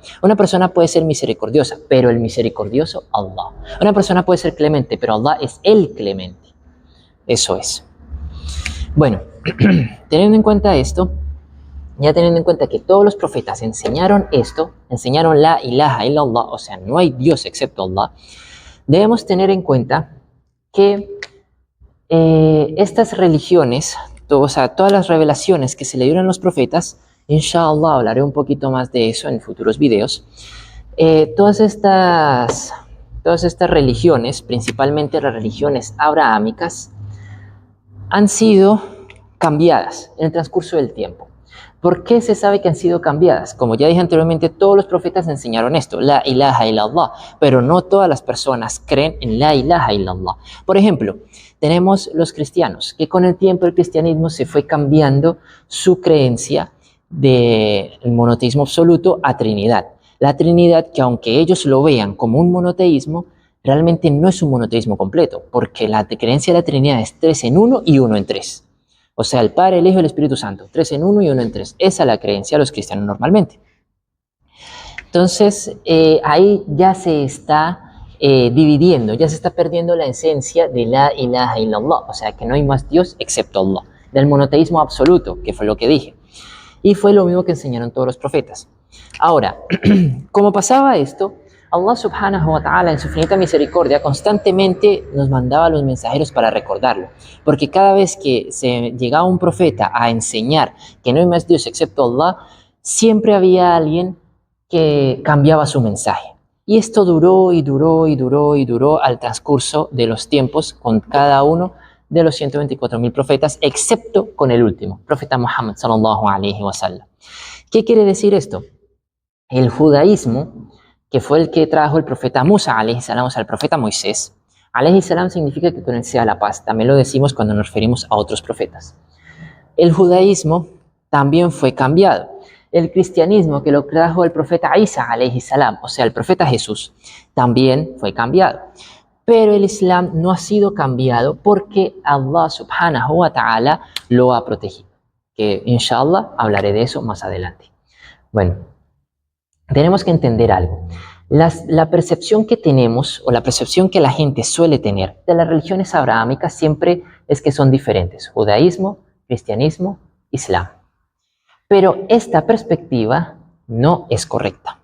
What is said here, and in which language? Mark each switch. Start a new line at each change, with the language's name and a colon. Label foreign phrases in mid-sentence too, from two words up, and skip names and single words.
Spanish: Una persona puede ser misericordiosa, pero el misericordioso, Allah. Una persona puede ser clemente, pero Allah es el clemente. Eso es. Bueno, teniendo en cuenta esto, ya teniendo en cuenta que todos los profetas enseñaron esto, enseñaron
Arabic: لا إله إلا الله,
Spanish: o sea, no hay Dios excepto Allah, debemos tener en cuenta que estas religiones, o sea, todas las revelaciones que se le dieron a los profetas, inshallah hablaré un poquito más de eso en futuros videos, todas estas religiones, principalmente las religiones abrahámicas, han sido cambiadas en el transcurso del tiempo. ¿Por qué se sabe que han sido cambiadas? Como ya dije anteriormente, todos los profetas enseñaron esto,
Arabic: لا إله إلا الله,
Spanish: pero no todas las personas creen en
Arabic: لا إله إلا الله.
Spanish: Por ejemplo, tenemos los cristianos, que con el tiempo el cristianismo se fue cambiando su creencia del monoteísmo absoluto a Trinidad. La Trinidad, que aunque ellos lo vean como un monoteísmo, realmente no es un monoteísmo completo, porque la creencia de la Trinidad es 3 en 1 y 1 en 3. O sea, el Padre, el Hijo y el Espíritu Santo, 3 en 1 y 1 en 3. Esa es la creencia de los cristianos normalmente. Entonces, ahí ya se está dividiendo, ya se está perdiendo la esencia de
Arabic: لا إله إلا الله,
Spanish: o sea, que no hay más Dios excepto Allah, del monoteísmo absoluto, que fue lo que dije. Y fue lo mismo que enseñaron todos los profetas. Ahora, como pasaba esto, Allah
Arabic: سبحانه وتعالى
Spanish: en su infinita misericordia constantemente nos mandaba a los mensajeros para recordarlo, porque cada vez que se llegaba un profeta a enseñar que no hay más Dios excepto Allah, siempre había alguien que cambiaba su mensaje. Y esto duró y duró y duró y duró al transcurso de los tiempos con cada uno de los 124.000 profetas, excepto con el último, profeta Muhammad
Arabic: صلى الله عليه وسلم.
Spanish: ¿Qué quiere decir esto? El judaísmo, que fue el que trajo el profeta Musa
Arabic: عليه السلام,
Spanish: o sea, el profeta Moisés,
Arabic: عليه السلام
Spanish: significa que con él sea la paz. También lo decimos cuando nos referimos a otros profetas. El judaísmo también fue cambiado. El cristianismo, que lo trajo el profeta Isa
Arabic: عليه السلام,
Spanish: o sea, el profeta Jesús, también fue cambiado. Pero el Islam no ha sido cambiado porque Allah
Arabic: سبحانه وتعالى
Spanish: lo ha protegido. Que inshallah hablaré de eso más adelante. Bueno, tenemos que entender algo. La percepción que tenemos o la percepción que la gente suele tener de las religiones abrahámicas siempre es que son diferentes. Judaísmo, cristianismo, Islam. Pero esta perspectiva no es correcta.